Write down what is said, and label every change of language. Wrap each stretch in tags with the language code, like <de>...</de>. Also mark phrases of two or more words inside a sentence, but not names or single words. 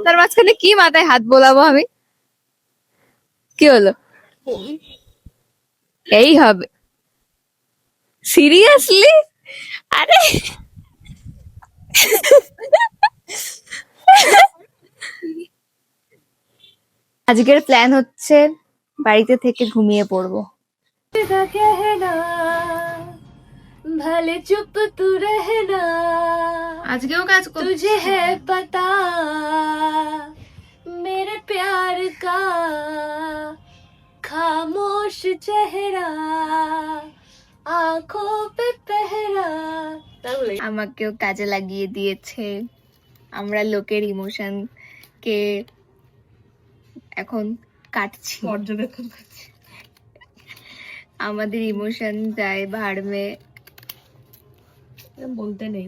<bn>রাস্তার মাঝখানে কি মাথায় হাত বোলাবো আমি? কি হলো, এই হবে সিরিয়াসলি? আরে আজকের প্ল্যান হচ্ছে বাড়িতে থেকে ঘুমিয়ে পড়বো।</bn> <hi>भले चुप तू रहना,</hi> <bn>আজকেও কাজ</bn> <hi>तुझे है पता मेरे प्यार का खामोश चेहरा आंखों पे पहरा।</hi> <bn>আমাকেও কাজে লাগিয়ে দিয়েছে। আমরা লোকের ইমোশন কে এখন কাটছি, পর্যবেক্ষণ আমাদের ইমোশন যায় ভাড়মে। বলতে নেই,</bn>